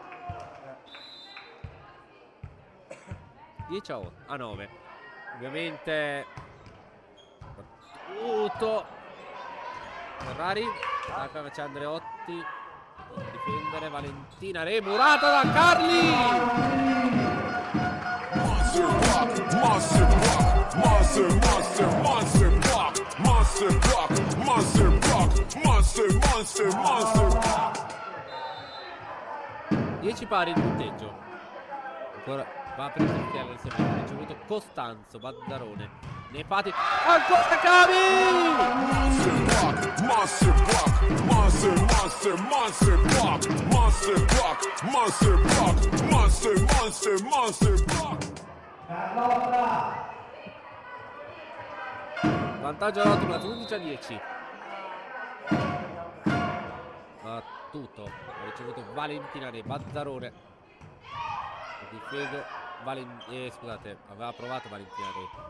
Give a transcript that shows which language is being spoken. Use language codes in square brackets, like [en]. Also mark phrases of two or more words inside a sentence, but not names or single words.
[it] 10-9. Ovviamente tutto Ferrari. C'è Andreotti a difendere. Valentina Re, murata da Carli. [en] Monster block, monster block, monster, monster, monster block, monster block, monster block, monster, monster, monster block. [it] 10 pari il punteggio. Ancora Va per il secchiello del servizio, ricevuto Costanzo, Bazzarone, Nefati, ancora Cavi! [en] Monster block, monster, monster, monster block, monster block, monster block, monster, monster, monster block. [it] Vantaggio all'Autoblat, 11-10. Battuto, ha ricevuto Valentina Re, Bazzarone, ha difeso scusate, aveva provato Valentina Re.